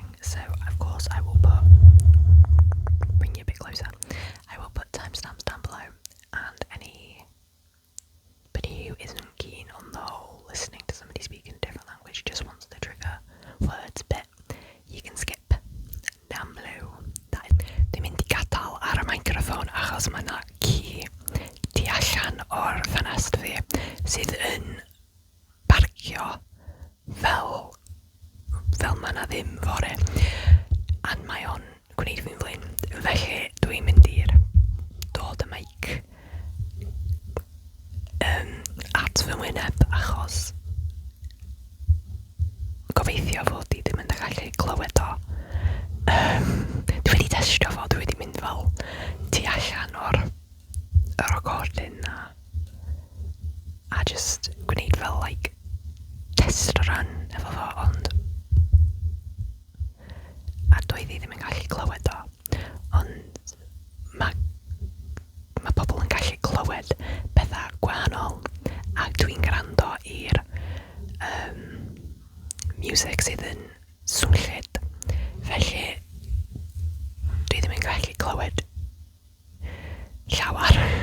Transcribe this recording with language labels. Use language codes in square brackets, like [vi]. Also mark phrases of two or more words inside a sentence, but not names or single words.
[en] So of course I will bring you a bit closer, I will put timestamps down below, and anybody who isn't keen on the whole listening to somebody speak in a different language, just wants the trigger words bit, you can skip down below. [cy] Dwi'n mynd I gadael ar y microphone achos mae 'na ci tu allan o'r ffenest fi sydd yn parcio fel mae 'na ddim fore, a mae o'n gwneud fi'n flin, felly dwi'n mynd i'r dod y mic at fy wyneb achos gobeithio fod I ddim yn gallu clywed o. Dwi wedi testio fo, dwi wedi mynd fel tu allan o'r recording a just gwneud fel [en] like test run [cy] efo fo, ond a doedd I ddim yn gallu clywed o, ond mae pobl yn gallu clywed pethau gwahanol a dwi'n gwrando i'r music sydd yn swnllyd, felly dwi ddim yn gallu clywed llawar.